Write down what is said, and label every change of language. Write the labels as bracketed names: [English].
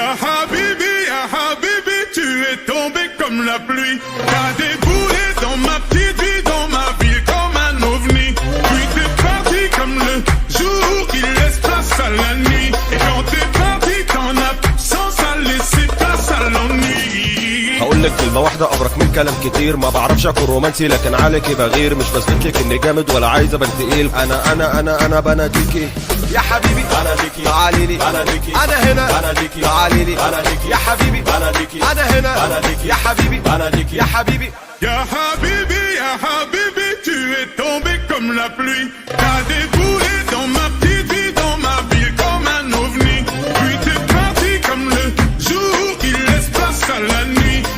[French] Ya Habibi, tu es tombé comme la pluie. T'as déboulé dans ma petite vie, dans ma ville comme un ovni. Puis t'es parti comme le jour qui laisse place à la nuit. Et quand t'es parti, ton absence a laissé place à l'ennui. [Arabic] هقول لك كلمة واحدة أبرك من كلام كتير. ما بعرفش أكون رومانسي لكن عليكي بغير. مش بثبت لك إني جامد ولا عايز أبان تقيل. أنا بناديكي يا حبيبي، بناديكي تعالي لي، بناديكي أنا هنا، بناديكي تعالي لي، بناديكي يا حبيبي، بناديكي أنا هنا، بناديكي يا حبيبي، بناديكي يا حبيبي. [French] Ya Habibi, tu es tombé comme la pluie. T'as déboulé dans ma petite vie, dans ma ville comme un ovni. Puis t'es parti comme le jour qui laisse place à la nuit.